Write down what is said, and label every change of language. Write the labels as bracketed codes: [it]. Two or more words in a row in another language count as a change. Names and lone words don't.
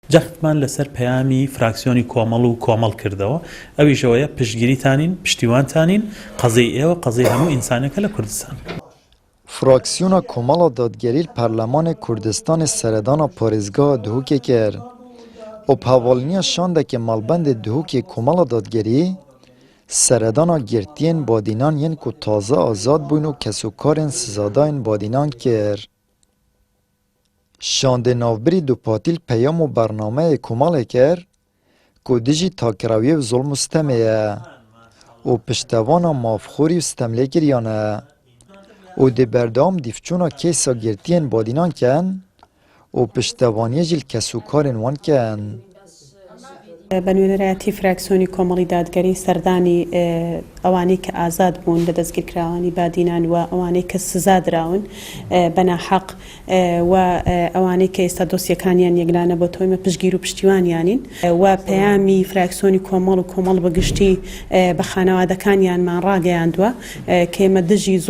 [ckb] جەختمان لەسەر پەیامی فراکسیۆنی کۆمەڵ و کۆمەڵ کردەوە ئەویشەوەیە پشتگیریتانین پشتیوانتانین قەزەی ئێوە قەزەی هەموو ئینسانێکە لە کوردستان. [ku] فراکسیۆنا کۆمەڵا دادگەری پەرلەمانê Kurdistanê seredana parêzgeha Duhokê kir. û hevaliniya şandekê malbendê Duhokê Komala Dadgerî seredana girtiyên badînaniyên ku taze azad bûn û kesokarên sizadayên badînan kir. Şandê navbirî dupatîl peyam û bernameyê Komalê kir ku dijî takirewiyê zolm û stemê ye û piştevana mafxurî û stemlêkiriyan e û dê berdewam dîvçûna kêsa girtiyên badînan ken û piştevaniyê jî kesokarên wan ken. [ckb] بەنوێنەرایەتی فراکسیۆنی کۆمەڵی دادگەری سەردانی ئەوانەی کە ئازاد بوون لە دەستگیرکراوانی بادینان و ئەوانەی کە سزادراون بەناحەق و ئەوانەی کە ئێستا دۆسیەکانیان یەکلانە بۆ تۆمە پشتگیر و پشتیوانیانین و پەیامی فراکسیۆنی کۆمەڵ و کۆمەڵ بەگشتی بە خانەوادەکانیانمان ڕاگەیاندووە کە ئێمە دژی زۆڵم